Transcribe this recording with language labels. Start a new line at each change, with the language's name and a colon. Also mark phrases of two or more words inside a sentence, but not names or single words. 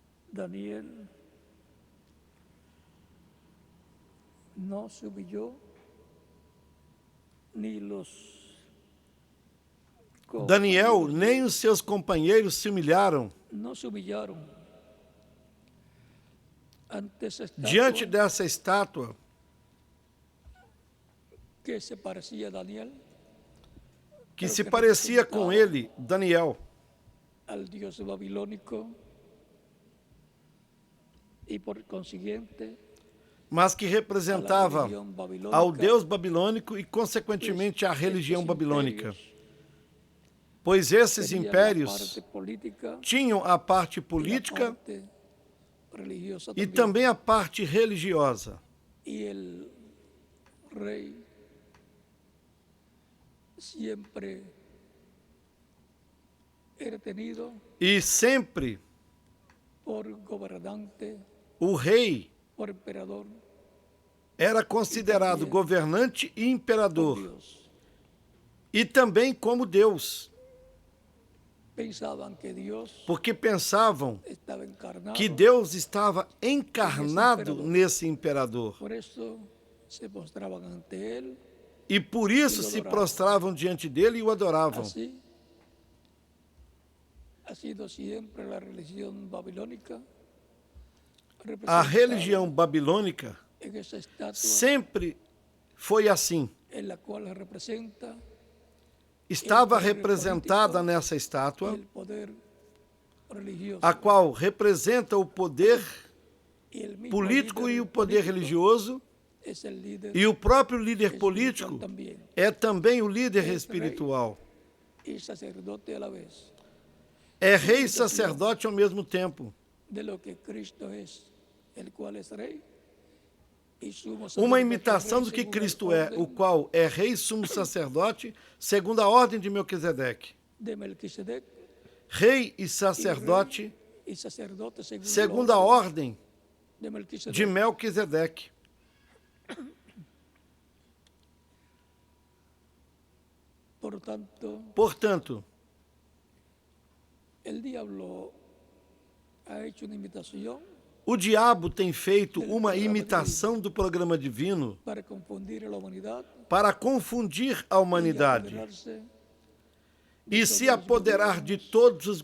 Spanish: Daniel no se humilló ni los
Portuguese: Daniel nem os seus companheiros se humilharam
Spanish: no se humillaron ante esa
Portuguese: diante
Spanish: estatua
Portuguese: dessa estátua
Spanish: que se parecía a Daniel,
Portuguese: que se parecia com ele, Daniel,
Spanish: al dios babilónico, y por consiguiente
Portuguese: mas que representava ao Deus babilônico e, consequentemente, à religião babilônica. Pois esses impérios tinham a parte política e também a parte religiosa. E o rei sempre era tenido E sempre por governante, o rei por imperador, era considerado governante e por imperador,
Spanish: Dios.
Portuguese: e também como Deus,
Spanish: Pensaban que Dios
Portuguese: porque pensavam
Spanish: estaba encarnado.
Portuguese: que Deus estava encarnado nesse imperador.
Spanish: Por eso se postraban ante él.
Portuguese: E por isso se prostravam diante dele e o adoravam.
Spanish: Así ha sido siempre la religión babilónica.
Portuguese: A religião babilônica
Spanish: En esa estatua
Portuguese: sempre foi assim.
Spanish: en la cual representa
Portuguese: Estava representada nessa estátua,
Spanish: el poder religioso.
Portuguese: a qual representa o poder
Spanish: Y el mismo
Portuguese: político
Spanish: líder
Portuguese: e o poder político religioso,
Spanish: es el líder
Portuguese: e o próprio líder
Spanish: espiritual
Portuguese: político
Spanish: también,
Portuguese: é também o líder espiritual.
Spanish: y sacerdote a la vez.
Portuguese: É rei e sacerdote ao mesmo tempo.
Spanish: De lo que Cristo es, el cual es rey y sumo
Portuguese: Uma
Spanish: sacerdote,
Portuguese: imitação
Spanish: rey
Portuguese: do que
Spanish: según el
Portuguese: Cristo é, o
Spanish: orden
Portuguese: qual é rei e sumo sacerdote, segundo a ordem de Melquisedeque.
Spanish: de Melquisedec,
Portuguese: Rei e sacerdote,
Spanish: y sacerdote según el
Portuguese: segundo a
Spanish: orden
Portuguese: ordem
Spanish: de Melquisedec.
Portuguese: de Melquisedeque. Portanto, Portanto,
Spanish: el diablo ha hecho una imitación
Portuguese: o diabo tem feito uma imitação do programa divino
Spanish: para confundir a la humanidad
Portuguese: para confundir a
Spanish: y
Portuguese: humanidade
Spanish: apoderarse
Portuguese: e se apoderar de todos os